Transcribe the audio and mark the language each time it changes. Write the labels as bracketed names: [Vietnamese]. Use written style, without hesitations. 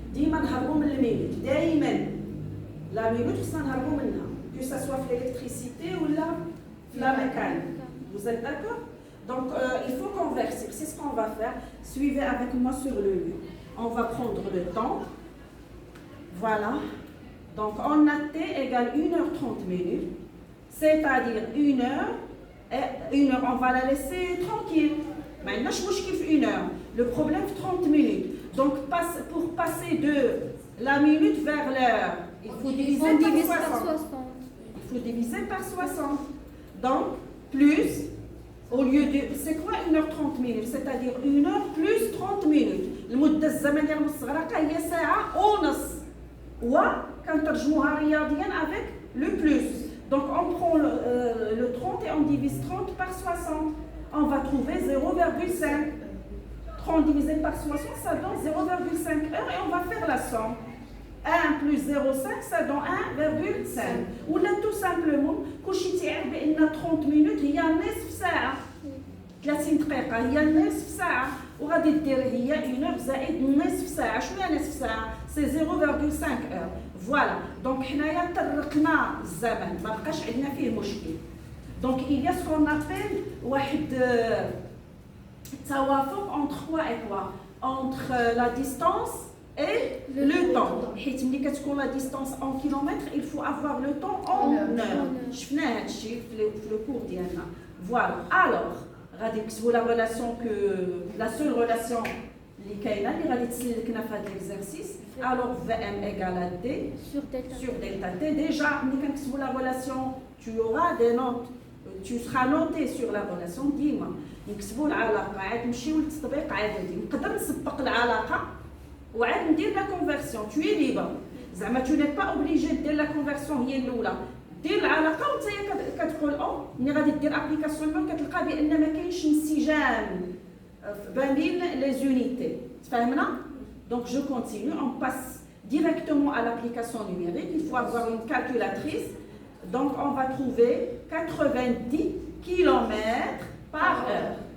[Arabic] ديما نهربوا من المينوت دائما. La minute, خصنا نهربوا منها. [French] Que ça soit في l'électricité ou la mécanique. Vous êtes d'accord? Donc il faut convertir. C'est ce qu'on va faire. Suivez avec moi sur le lieu. On va prendre le temps. Voilà. Donc on a T égale 1h30 minutes. C'est-à-dire 1 heure, et 1 heure, on va la laisser tranquille. Maintenant, je bouge qu'il 1 heure. Le problème, 30 minutes. Donc, pour passer de la minute vers l'heure, il faut diviser par 60. Il faut diviser par 60. Donc, plus, au lieu de... C'est quoi 1h30 minutes? C'est-à-dire 1 heure plus 30 minutes. [Arabic] المدة الزمنية المستغرقة هي ساعة ونص. وكنترجموها رياضيا [French] avec le plus. Donc on prend le 30 et on divise 30 par 60. On va trouver 0,5. 30 divisé par 60, ça donne 0,5 heures et on va faire la somme. 1 plus 0,5, ça donne 1,5. Ou là tout simplement, [Arabic] كلشي تعرف بأن 30 minutes هي نصف ساعة. 30 دقيقة هي نصف ساعة. وغادي دير هي 1 heure زائد نصف ساعة. شنو هي نصف ساعة؟ سي 0,5 heures. فوالا دونك حنايا طرقنا الزمن ما بقاش عندنا فيه مشكل. [French] دونك il y a ce qu'on appelle [Arabic] واحد توافق [French] entre quoi et quoi? Entre la distance et le temps. [Arabic] حيت ملي كتكون [French] لا ديستانس en kilomètres, il faut avoir le temps en heure. [Arabic] شفنا هادشي في لو كور ديالنا. Voilà. Alors, غادي نكتبوا [French] la relation que la seule relation [Arabic] اللي كاينه اللي غادي تسلكنا في هذا l'exercice. [French] Alors VM égale à D sur delta T. Déjà, [Arabic] ملي كنكتبوا [French] la relation, tu auras des notes. Tu seras noté sur la relation ديما. [Arabic] نكتبوا العلاقه عاد نمشيو للتطبيق عادي. نقدر نسبق العلاقه وعاد ندير لا كونفيرسيون. [French] Tu es libre. [Arabic] زعما [French] tu n'es pas obligé [Arabic] دير لا كونفيرسيون هي الاولى. دير العلاقه وانت كتقول ملي غادي دير ابليكاسيون كتلقى بان ما كاينش انسجام بين لي زونيتي. تفهمنا؟ [French] Donc je continue, on passe directement à l'application numérique. Il faut avoir une calculatrice. Donc on va trouver 90 km par heure.